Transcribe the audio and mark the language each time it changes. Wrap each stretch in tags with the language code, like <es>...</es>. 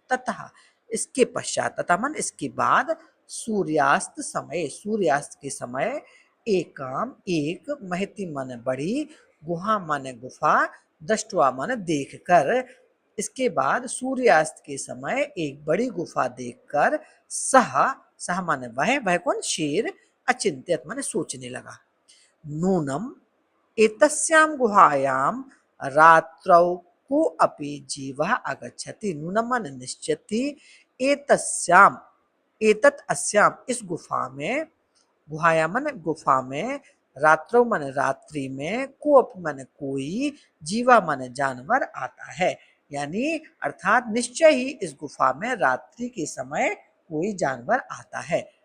<hi>तथा इसके पश्चात, तथा मन इसके बाद, सूर्यास्त समय, सूर्यास्त के समय, एकाम एक, महति मन बड़ी, गुहा माने गुफा, दृष्टवा माने देखकर, इसके बाद सूर्यास्त के समय एक बड़ी गुफा देखकर, सह, सह माने वह कौन, शेर, अचिंत्यत माने सोचने लगा।</hi> <sa>नूनम एतस्यां गुहायां रात्रौ को अपि जीवः आगच्छति।</sa> <hi>नूनम माने निश्चित ही, एतस्याम, एतत् अस्याम इस गुफा में, गुहायां माने गुफा में, रात्रौ माने रात्रि में, को अपि माने कोई, जीवा माने जानवर आता है। यानी अर्थात निश्चय ही इस गुफा में रात्रि के समय कोई जानवर आता है।</hi>